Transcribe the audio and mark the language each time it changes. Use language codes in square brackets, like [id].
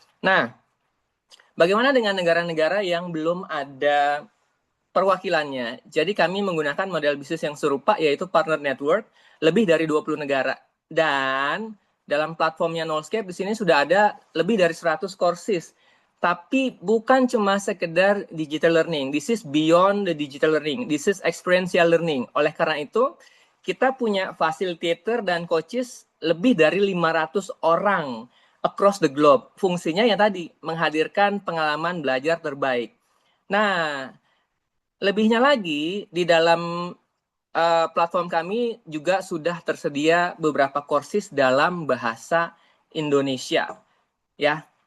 [id] Nah, bagaimana dengan negara-negara yang belum ada perwakilannya? Jadi kami menggunakan model bisnis yang serupa, yaitu partner network, lebih dari 20 negara. Dan dalam platformnya Nullscape di sini sudah ada lebih dari 100 courses. Tapi bukan cuma sekedar digital learning. [en] This is beyond the digital learning. This is experiential learning. [id] Oleh karena itu, kita punya facilitator dan coaches lebih dari 500 orang [en] across the globe. [id] Fungsinya yang tadi, menghadirkan pengalaman belajar terbaik. Nah, lebihnya lagi, di dalam platform kami juga sudah tersedia beberapa courses dalam bahasa Indonesia. Ya.